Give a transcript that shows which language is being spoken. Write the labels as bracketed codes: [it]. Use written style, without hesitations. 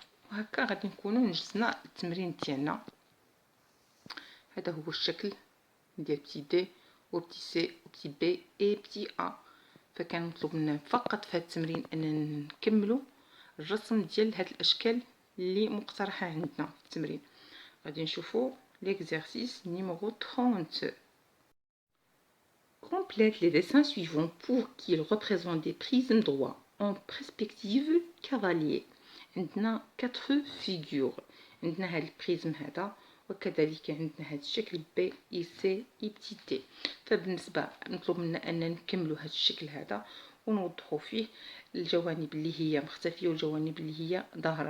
[ar] وهكا غادي نكونوا نجزنا التمرين ديالنا. هذا هو الشكل ديال بتي دي وبتي سي وبتي بي اي بتي ا. فكان مطلوب لنا فقط في هذا التمرين اننا نكملوا الرسم ديال هاد الاشكال اللي مقترحه عندنا في التمرين. غادي نشوفوا [fr] l'exercice numéro 30. Complète les dessins suivants pour qu'ils représentent des prismes droits en perspective cavalier. [ar] عندنا 4 figures. عندنا هاد البريزم هذا وكذلك عندنا هاد الشكل بي اي سي اي بتي تي. فبالنسبه مطلوب منا ان نكملوا هاد الشكل هذا ونوضحوا فيه الجوانب اللي هي مختفيه والجوانب اللي هي ظاهره.